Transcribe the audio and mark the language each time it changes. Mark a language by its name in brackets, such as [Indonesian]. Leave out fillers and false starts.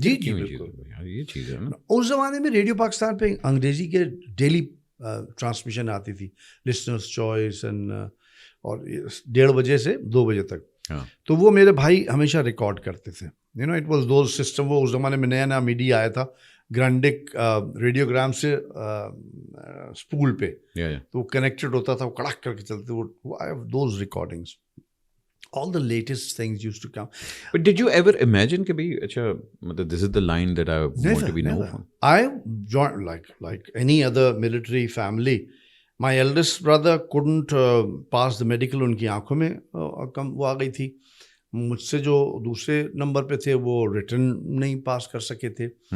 [Urdu] جی جی یہ چیز ہے. اس زمانے میں ریڈیو پاکستان پہ انگریزی کے ڈیلی ٹرانسمیشن آتی تھی, لسنرز چوائس اینڈ, اور 1:30 بجے سے 2 بجے تک. تو وہ میرے بھائی ہمیشہ ریکارڈ کرتے تھے. [English] You know it was those system. [Urdu] وہ اس زمانے میں نیا میڈیا آیا تھا گرانڈک ریڈیوگرام سے اسپول پہ تو وہ کنیکٹڈ ہوتا تھا, وہ کڑک کر کے چلتے. [English] وہ I have those recordings. all the latest things used to come. But did you ever imagine [Urdu] کہ bhai acha matlab [English] this is the line that I want to be known for? I joined like any other military family. My eldest brother couldn't pass the medical. [Urdu] ان کی آنکھوں میں کم وہ آ گئی تھی. مجھ سے جو دوسرے نمبر پہ تھے وہ ریٹن نہیں پاس کر سکے تھے.